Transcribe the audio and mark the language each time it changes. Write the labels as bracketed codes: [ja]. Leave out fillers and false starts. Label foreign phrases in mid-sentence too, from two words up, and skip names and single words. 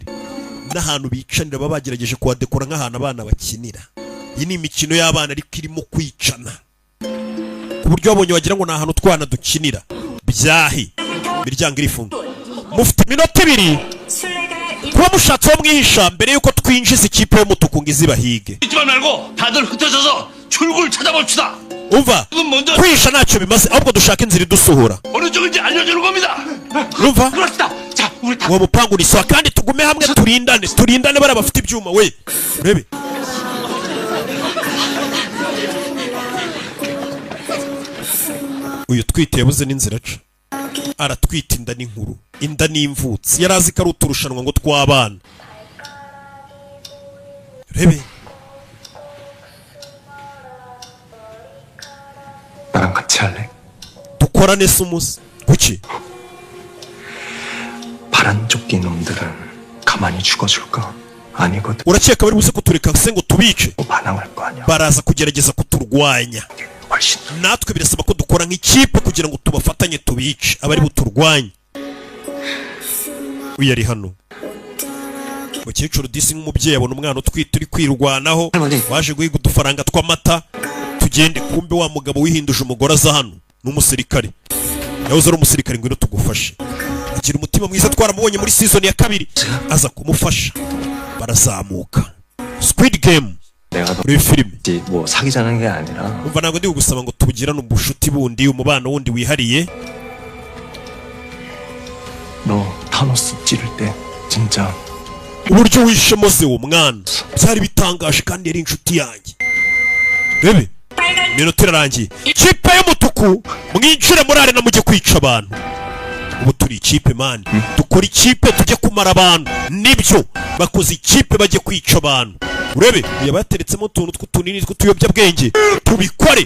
[rw] N'ahantu bicanira baba bagerageje kuhadekora nk'ahantu abana bakinira. Iyi ni imikino y'abana ariko irimo kwicana, ku buryo wabonye wagira ngo ni ahantu twana dukinira. Byahi imiryango irifunga. Mufite iminota 2 kuba mushatse wo mwihisha mbere yuko twinjiza ikipe y'umutuku ngo izibahige. [ko] 잊지 말고 다들 흩어져서 출구를 찾아봅시다. [rw] Umva, kwihisha ntacyo bimaze, ahubwo dushaka inzira idusohora. [ko] 어느 쪽인지 알려주는 겁니다. [rw] Umva, [ko] 그렇습니다. 자, 우리 다 [rw] uwo mupangu ni sawa kandi tugume hamwe turindane bari bafite ibyuma. We urebe uyu twite yabuze n'inzira aca, aratwita inda n'inkuru, inda n'imvutsi. Yari azi ko ari uturushanwa ngo tw'abana. Rebe [ko] 나랑 같이 할래? [rw] dukorane se umuze kuki? [ko] 파란 조끼 놈들은 가만히 죽어줄까? 아니거든. [rw] urakeka bari buze kutureka se ngo tubice? [ko] 반항할 거 아니야. [rw] baraza kugerageza kuturwanya. [ko] 훨씬 [rw] natwe birasaba ko dukora nk'ikipe kugira ngo tubafatanye tubice abari buturwanye. uyu ari hano. Umukecuru disi nk'umubyeyi abona umwana utwite uri kwirwanaho, waje guhiga udufaranga tw'amata. Tugende, kumbe wa mugabo wihinduje umugore aza hano n'umusirikare. Yahoze ari umusirikare, ngwino tugufashe. Agira umutima mwiza, twaramubonye muri season ya 2, aza kumufasha. Barazamuka. Squid Game [ko] 내가 [rw] muri filime. [ko] 뭐 사귀자는 게 아니라 [rw] Umva ntabwo ndi kugusaba ngo tubugirane ubushuti bundi, umubano wundi wihariye. [ko] 너 타노스 찌를 때 진짜 [rw] uburyo wishemo se uwo mwana byari bitangaje kandi yari inshuti yanjye. Rebe minota irarangiye, kipe y'umutuku mwinjire muri arena mujye kwica abantu. Ubu turi ikipe mani, dukora ikipe tujye kumara abantu. Nibyo bakoze ikipe bajye kwica abantu. Urebe yabateretsemo utuntu tw'utunini tw'utuyobyabwenge, tubikore.